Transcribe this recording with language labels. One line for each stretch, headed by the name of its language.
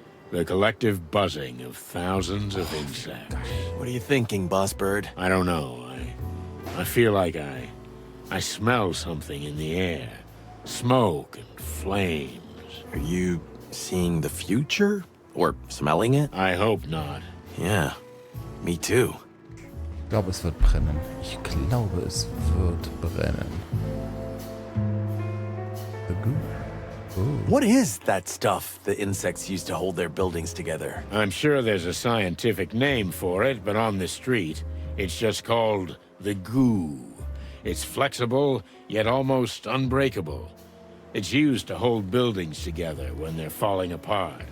English: The collective buzzing of thousands of insects. What are you thinking, Boss Bird? I don't know. I feel like I smell something in the air. Smoke and flames. Are you seeing the future? Or smelling it? I hope not. Yeah, me too.
German: Ich glaube, es wird brennen. Ich glaube, es wird brennen.
English: The goo. Ooh. What is that stuff the insects use to hold their buildings together? I'm sure there's a scientific name for it, but on the street, it's just called the goo. It's flexible, yet almost unbreakable. It's used to hold buildings together when they're falling apart.